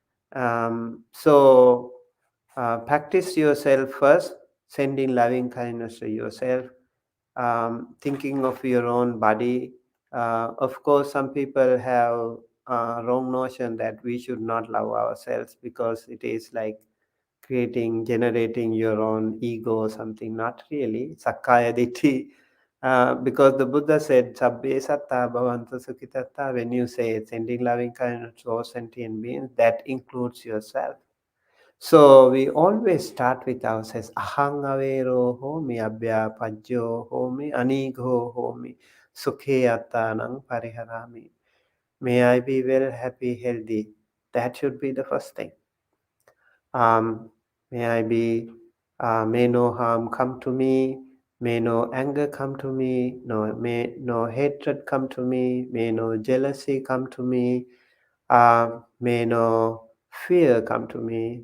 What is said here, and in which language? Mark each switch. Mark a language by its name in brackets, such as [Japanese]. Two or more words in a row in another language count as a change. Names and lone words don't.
[English] So, practice yourself first, sending loving kindness to yourself, thinking of your own body. Of course, some people have wrong notion that we should not love ourselves because it is like generating your own ego or something. Not really. [Pali] Sakkaya ditthi. [English] Because the Buddha said, [Pali] Sabbe satta bhavantu sukhitatta, [English] when you say sending loving kindness to all sentient beings, that includes yourself. So we always start with ourselves. [Pali] Ahang avero homi abhya pajyo homi anigo homi sukhe attanang pariharami. [English] May I be well, happy, healthy. That should be the first thing. Um, may I be, may no harm come to me, may no anger come to me, may no hatred come to me, may no jealousy come to me, may no fear come to me.